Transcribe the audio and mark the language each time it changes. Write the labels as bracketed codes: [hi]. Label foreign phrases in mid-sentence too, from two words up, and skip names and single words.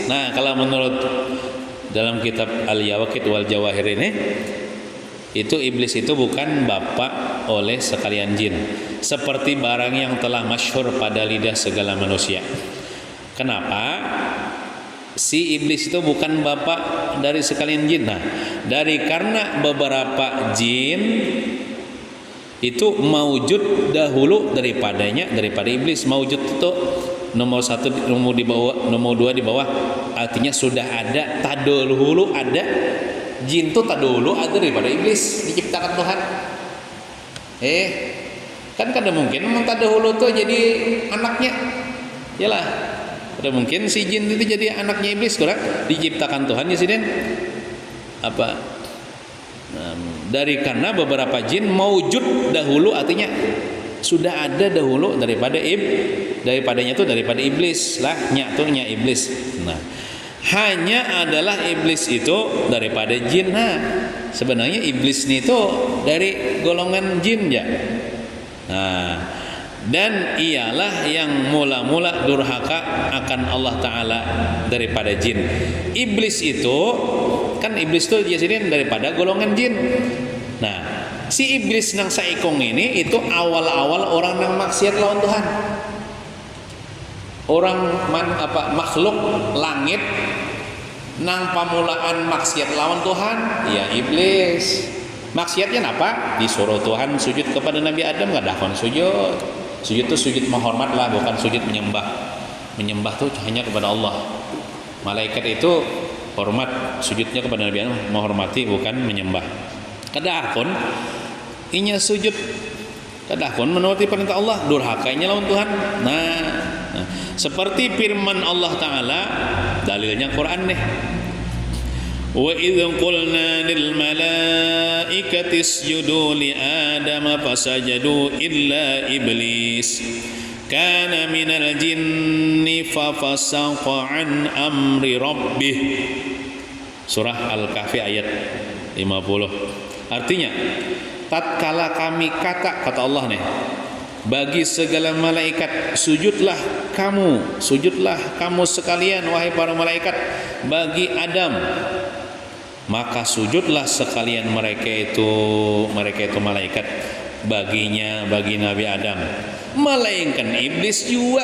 [id] Nah, kalau menurut dalam kitab Al-Yawaqit wal Jawahir ini, itu iblis itu bukan bapak oleh sekalian jin, seperti barang yang telah masyhur pada lidah segala manusia. Kenapa? Si iblis itu bukan bapak dari sekalian jin. Nah, karena beberapa jin itu maujud dahulu daripada iblis. Maujud itu nomor satu, nomor dua di bawah, artinya sudah ada tadahulu ada jin tuh tadahulu ada daripada iblis diciptakan Tuhan. [bjn] Kan kada mungkin memang tadahulu tuh jadi anaknya, yalah. Ada mungkin si jin itu jadi anaknya iblis, kurang diciptakan Tuhan ya siden. [id] Dari karena beberapa jin maujud dahulu, artinya sudah ada dahulu daripadanya itu daripada iblis lah, nya iblis. Nah, hanya adalah iblis itu daripada jin. Nah, sebenarnya iblis ini itu dari golongan jin ya. Nah, dan ialah yang mula-mula durhaka akan Allah Ta'ala daripada jin. Iblis itu kan dia sendiri daripada golongan jin. [bjn] Nah, si iblis nang saikong ini itu awal-awal orang nang maksiat lawan Tuhan. Orang makhluk langit nang pamulaan maksiat lawan Tuhan ya iblis. [id] Maksiatnya apa? Disuruh Tuhan sujud kepada Nabi Adam, enggak dakon sujud. Sujud itu sujud menghormat lah, bukan sujud menyembah. Menyembah tuh hanya kepada Allah. Malaikat itu hormat, sujudnya kepada Nabi Adam menghormati, bukan menyembah. [bjn] Kadahkon inya sujud, kadahkon menuruti perintah Allah, durhakanya lawan Tuhan. [id] Nah, seperti firman Allah Ta'ala, dalilnya Quran nih. [ar] وإذ قلنا للملائكة اسجدوا لآدم فسجدوا إلا إبليس كان من الجن ففسق عن أمر ربه. [id] Surah Al-Kahfi ayat 50. Artinya, tatkala kami kata Allah nih, bagi segala malaikat sujudlah kamu sekalian wahai para malaikat bagi Adam, maka sujudlah sekalian mereka itu malaikat bagi Nabi Adam, melainkan iblis juga.